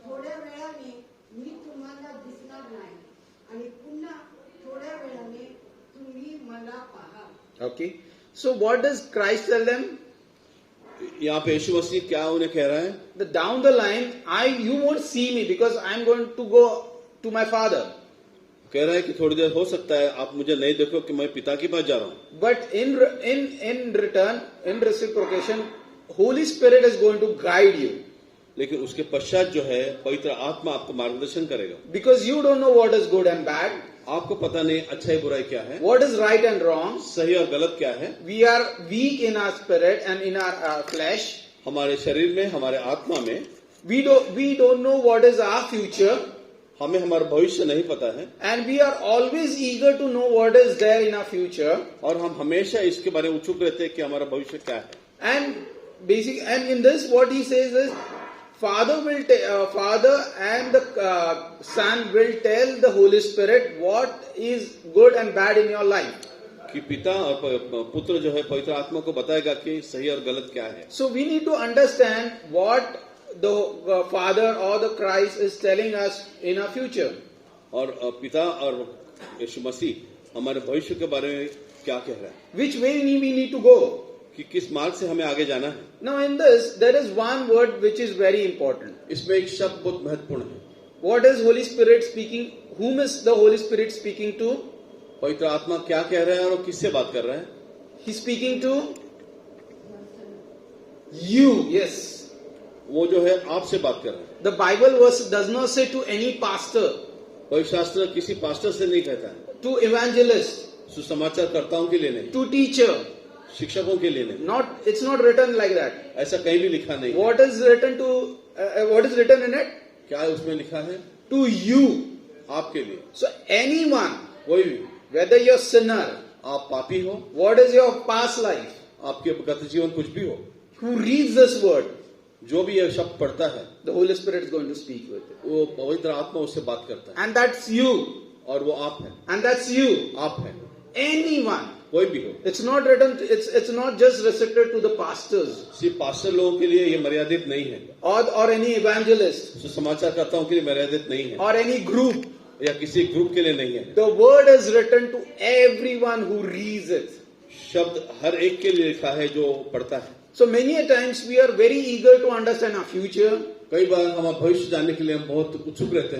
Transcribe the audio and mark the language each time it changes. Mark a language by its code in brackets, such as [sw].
[mr] थोड्या वेळाने मी तुम्हाला दिसणार नाही आणि पुन्हा थोड्या वेळाने तुम्ही मला पाहाल। [en] Okay. So what does Christ tell them? [hi] यहाँ पे यीशु मसीह क्या उन्हें कह रहा है? [en] The down the line, you won't see me because I'm going to go to my Father. [hi] कह रहा है कि थोड़ी देर हो सकता है आप मुझे नहीं देखो कि मैं पिता के पास जा रहा हूँ, [en] But in return, in reciprocation, Holy Spirit is going to guide you [hi] लेकिन उसके पश्चात जो है पवित्र आत्मा आपको मार्गदर्शन करेगा, [en] because you don't know what is good and bad, [hi] आपको पता नहीं अच्छाई बुराई क्या है, [en] what is right and wrong. [hi] सही और गलत क्या है. [en] We are weak in our spirit and in our flesh. [hi] हमारे शरीर में, हमारे आत्मा में [en] We don't know what is our future, [hi] हमें हमारा भविष्य नहीं पता है, [en] and we are always eager to know what is there in our future. [hi] और हम हमेशा इसके बारे में उत्सुक रहते हैं कि हमारा भविष्य क्या है. [en] And in this, what he says is, Father and the Son will tell the Holy Spirit what is good and bad in your life. [hi] कि पिता और पुत्र जो है पवित्र आत्मा को बताएगा कि सही और गलत क्या है. [en] So we need to understand what the Father or the Christ is telling us in our future. [hi] और पिता और यीशु मसीह हमारे भविष्य के बारे में क्या कह रहा है, [en] Which way we need to go? [hi] कि किस मार्ग से हमें आगे जाना है. [en] Now in this, there is one word which is very important. [hi] इसमें एक शब्द बहुत महत्वपूर्ण है. [en] What is Holy Spirit speaking? Whom is the Holy Spirit speaking to? [hi] पवित्र आत्मा क्या कह रहा है और किससे बात कर रहा है? [en] He's speaking to you. Yes. [hi] वो जो है आपसे बात कर रहा है. [en] The Bible verse does not say to any pastor, [hi] पवित्र शास्त्र किसी पास्टर से नहीं कहता है, [en] to evangelist, [hi] सुसमाचारकर्ताओं के लिए नहीं, [en] to teacher. [hi] शिक्षकों के लिए नहीं. [en] It's not written like that. [hi] ऐसा कहीं भी लिखा नहीं. [en] What is written in it? [hi] क्या उसमें लिखा है? [en] To you. [hi] आपके लिए. [en] So anyone, [hi] कोई भी, [en] whether you're sinner, [hi] आप पापी हो, [en] what is your past life, [hi] आपके गत जीवन कुछ भी हो, [en] who reads this word, [hi] जो भी यह शब्द पढ़ता है, [en] the Holy Spirit is going to speak with it. [hi] वो पवित्र आत्मा उससे बात करता है. [en] And that's you. [hi] और वो आप है. [en] And that's you. [hi] आप है. [en] Anyone. [hi] कोई भी हो. [en] It's not written, it's not just restricted to the pastors [hi] सिर्फ पास्टर लोगों के लिए ये मर्यादित नहीं है, [en] or any evangelist [hi] सुसमाचारकर्ताओं के लिए मर्यादित नहीं है, [en] or any group. [hi] या किसी ग्रुप के लिए नहीं है. [en] The word is written to everyone who reads it. [hi] शब्द हर एक के लिए लिखा है जो पढ़ता है. [en] So many a times we are very eager to understand our future. [hi] कई बार हमारा भविष्य जानने के लिए हम बहुत उत्सुक रहते